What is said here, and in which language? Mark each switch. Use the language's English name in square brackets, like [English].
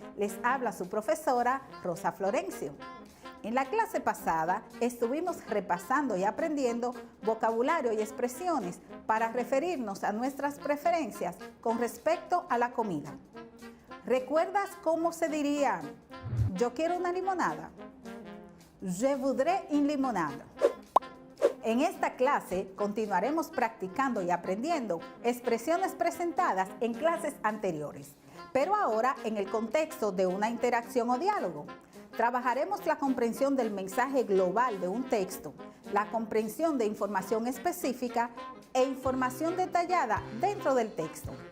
[Spanish] Les habla su profesora Rosa Florencio. En la clase pasada estuvimos repasando y aprendiendo vocabulario y expresiones para referirnos a nuestras preferencias con respecto a la comida. ¿Recuerdas cómo se diría yo quiero una limonada? [French] Je voudrais une limonade. [Spanish] En esta clase continuaremos practicando y aprendiendo expresiones presentadas en clases anteriores, pero ahora en el contexto de una interacción o diálogo. Trabajaremos la comprensión del mensaje global de un texto, la comprensión de información específica e información detallada dentro del texto.